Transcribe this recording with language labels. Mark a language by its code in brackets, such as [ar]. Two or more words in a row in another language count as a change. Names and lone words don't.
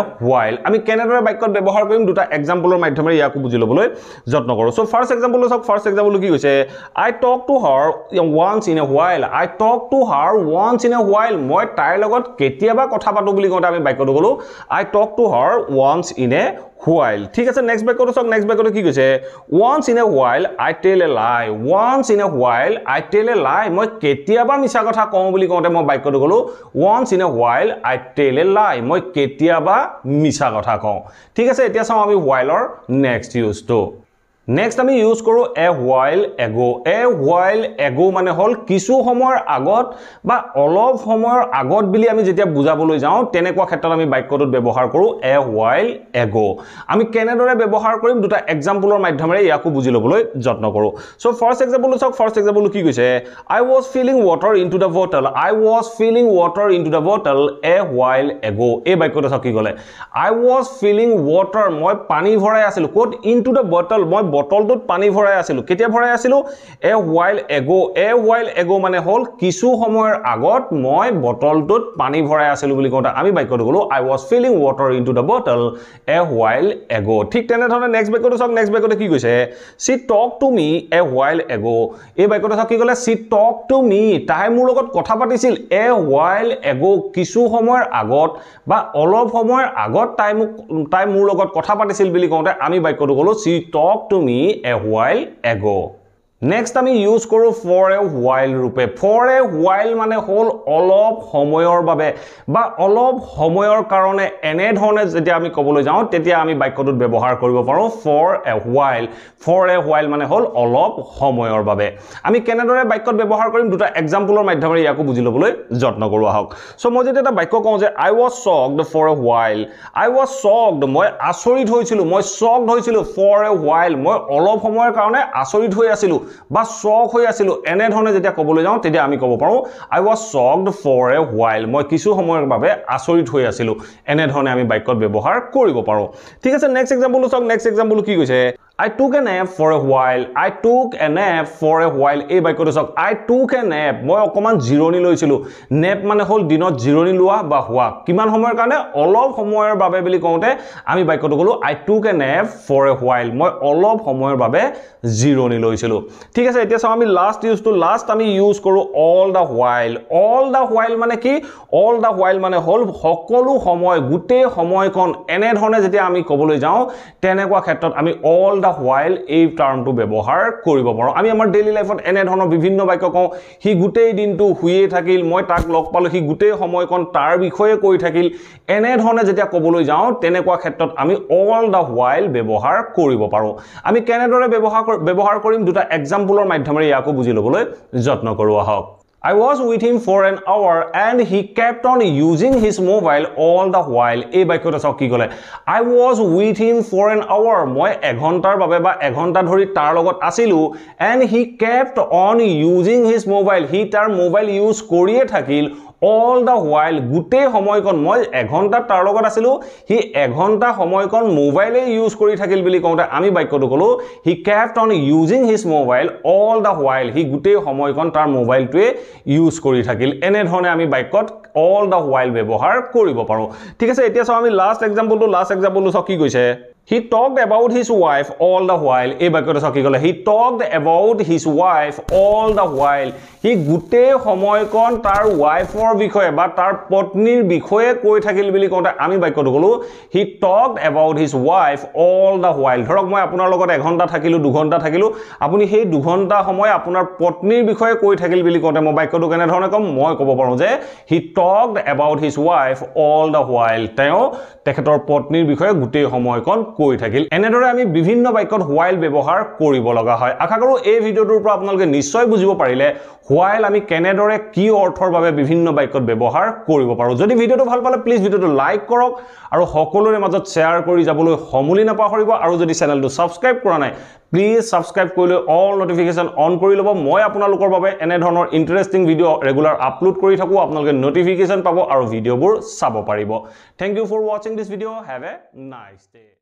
[as] while আমি কেনেদৰে বাক্যত ব্যৱহাৰ কৰিম দুটা এক্সাম্পলৰ মাধ্যমেৰে ইয়াকো বুজি ল'বলৈ যত্ন কৰো [en] so first example [as] চাওক [en] first example [as] কি কৈছে [en] I talk to her once in a while I talk to her once in a while [as] মই তাইৰ লগত কেতিয়াবা কথা পাতো বুলি কওঁতে আমি বাক্যটো ক'লো [en] I talk to her once in a while [as] ঠিক আছে নেক্সট বাক্যটো চাওক নেক্সট বাক্যটো কি কৈছে [en] once in a while I tell a lie once in a while I tell a lie [as] মই কেতিয়াবা মিছা কথা কওঁ বুলি কওঁতে মই বাক্যটো ক'লো [en] once in a while I tell a lie [as] মই কেতিয়াবা মিছা কথা কওঁ ঠিক আছে এতিয়া চাওঁ আমি while ৰ নেক্সট ইউজটো Next আমি ইউজ কৰো [en] a while [as] ago মানে হল কিছু সময়ৰ আগত বা অলপ সময়ৰ আগত বুলি আমি যেতিয়া বুজাবলৈ যাওঁ তেনেকুৱা ক্ষেত্ৰত আমি বাক্যটোত ব্যৱহাৰ কৰো [en] a while ago [as] আমি কেনেদৰে ব্যৱহাৰ কৰিম দুটা এক্সাম্পলৰ মাধ্যমেৰে ইয়াকো বুজি ল'বলৈ যত্ন কৰো [en] so first example [as] চাওক [en] first example [as] কি কৈছে [en] I was filling water into the bottle I was filling water into the bottle a while ago [as] এই বাক্যটো চাওক কি ক'লে [en] I was filling water [as] মই পানী ভৰাই আছিলো কোট [en] into the bottle [as] মই বটলটোত পানী ভৰাই আছিলো কেতিয়া ভৰাই আছিলো [en] a while ago [as] মানে হল কিছু সময়ৰ আগত মই বটলটোত পানী ভৰাই আছিলো বুলি কওঁতে আমি বাক্যটো ক'লো [en] I was filling water into the bottle a while ago [as] ঠিক তেনে ধৰণে নেক্সট বাক্যটো চাওক নেক্সট বাক্যটো কি কৈছে [en] she talked to me a while ago [as] এই বাক্যটো চাওক কি ক'লে [en] she talked to [as] me তাই মোৰ লগত কথা পাতিছিল [en] a while ago [as] কিছু সময়ৰ আগত বা অলপ সময়ৰ আগত তাই মোৰ লগত কথা পাতিছিল বুলি কওঁতে আমি বাক্যটো ক'লো [en] she talked to me a while ago [as] Next আমি ইউজ কৰো [en] for a while [as] ৰূপে [en] for a while [as] মানে হল অলপ সময়ৰ বাবে বা অলপ সময়ৰ কাৰণে এনে ধৰণে যেতিয়া আমি ক'বলৈ যাওঁ তেতিয়া আমি বাক্যটোত ব্যৱহাৰ কৰিব পাৰো for a while মানে হল অলপ সময়ৰ বাবে আমি কেনেদৰে বাক্যত ব্যৱহাৰ কৰিম দুটা এক্সাম্পলৰ মাধ্যমেৰে ইয়াকো বুজি ল'বলৈ যত্ন কৰো আহক সো মই যেতিয়া এটা বাক্য কওঁ যে [en] I was shocked for a while I was shocked [as] মই আচৰিত হৈছিলো মই shocked হৈছিলো [en] for a while [as] মই অলপ সময়ৰ কাৰণে আচৰিত হৈ আছিলো বা শক হৈ আছিল এনে ধৰণে যেতিয়া ক'বলৈ যাওঁ তেতিয়া আমি ক'ব পাৰো [en] I was shocked for a while [as] মই কিছু সময়ৰ বাবে আচৰিত হৈ আছিল এনে ধৰণে আমি বাক্যত ব্যৱহাৰ কৰিব পাৰো ঠিক আছে [en] next example [as] চাওক [en] next example [as] কি কৈছে [en] I took a nap for a while I took a nap for a while [as] এই বাক্যটো চাওক [en] I took a nap [as] মই অকমান জিৰণি লৈছিলো nap মানে হল দিনত জিৰণি লোৱা বা হোৱা কিমান সময়ৰ কাৰণে অলপ সময়ৰ বাবে বুলি কওঁতে আমি বাক্যটো ক'লো [en] I took a nap for a while [as] মই অলপ সময়ৰ বাবে জিৰণি লৈছিলো ঠিক আছে এতিয়া চাও আমি লাষ্ট ইউজটো লাষ্ট আমি ইউজ কৰো [en] all the [as] while মানে কি [en] all the while [as] মানে হল সকলো সময় গুটে সময়কন এনে ধৰণে যেতিয়া আমি ক'বলৈ যাওঁ তেনেকুৱা ক্ষেত্ৰত আমি [en] all the [as] while এই টাৰ্মটো ব্যৱহাৰ কৰিব পাৰো আমি আমাৰ [en] daily life [as] এনে ধৰণৰ বিভিন্ন বাক্য কওঁ হি গুটেই দিনটো হুইয়ে থাকিল মই তাক লগ পালো হি গুটেই সময়কন তাৰ বিষয়ে কৈ থাকিল এনে ধৰণে যেতিয়া ক'বলৈ যাওঁ তেনেকুৱা ক্ষেত্ৰত আমি [en] all the while [as] ব্যৱহাৰ কৰিব পাৰো আমি কেনেদৰে ব্যৱহাৰ কৰিম দুটা এক্সাম্পলৰ মাধ্যমেৰে ইয়াকো বুজি ল'বলৈ যত্ন কৰো আহক [en] I was with him for an hour and he kept on using his mobile all the while [as] এই বাক্যটো চাওক কি ক'লে [en] I was with him for an hour [as] মই এঘণ্টাৰ বাবে বা এঘণ্টা ধৰি তাৰ লগত আছিলো [en] and he kept on using his mobile [as] হি তাৰ [en] mobile use [as] কৰিয়ে থাকিল [en] all the while [as] গুটে সময়কন মই এঘণ্টা তাৰ লগত আছিলো হি এঘণ্টা সময়কন [en] mobile use [as] কৰি থাকিল বুলি কওঁতে আমি বাক্যটো ক'লো [en] he kept on using his mobile all the while [as] হি গুটে সময়কন তাৰ মোবাইলটোৱে ইউজ কৰি থাকিল এনে ধৰণে আমি বাক্যত [en] all the while [as] ব্যৱহাৰ কৰিব পাৰো ঠিক আছে এতিয়া চাও আমি [en] last example [as] চাও কি কৈছে [en] He talked about his wife all the while [as] এই বাক্যটো চাও কি ক'লে [en] he talked about his wife all the while [as] হি গুটে সময়কন তাৰ ওয়াইফৰ বিষয়ে বা তাৰ পত্নীৰ বিষয়ে কৈ থাকিল বুলি কওঁতে আমি বাক্যটো ক'লো [en] he talked about his wife all the while [as] ধৰক মই আপোনাৰ লগত এঘণ্টা থাকিলো দুঘণ্টা থাকিলো আপুনি সেই দুঘণ্টা সময় আপোনাৰ পত্নীৰ বিষয়ে কৈ থাকিল বুলি কওঁতে মই বাক্যটো কেনে ধৰণে কম মই ক'ব পাৰো যে [en] he talked about his wife all the while [as] তেওঁ তেখেতৰ পত্নীৰ বিষয়ে গুটে সময়কন কৈ থাকিল এনেদৰে আমি বিভিন্ন বাক্যত while ব্যৱহাৰ কৰিব লগা হয় আশা কৰো এই ভিডিওটোৰ পৰা আপোনালোকে নিশ্চয় বুজিব পাৰিলে while আমি কেনেদৰে কি অৰ্থৰ বাবে বিভিন্ন বাক্যত ব্যৱহাৰ কৰিব পাৰো যদি ভিডিওটো ভাল পালে [en] please video like [as] কৰক আৰু সকলোৰে মাজত শেয়াৰ কৰি যাবলৈ সমুলি নাপাহৰিব আৰু যদি [en] channel subscribe [as] কৰা নাই [en] please subscribe [as] কৰি লৈ [en] all notification on [as] কৰি ল'ব মই আপোনালোকৰ বাবে এনে ধৰণৰ [en] interesting video regular upload [as] কৰি থাকো আপোনালোকে নোটিফিকেশন পাব আৰু ভিডিওবোৰ চাব পাৰিব [en] thank you for watching this video have a nice day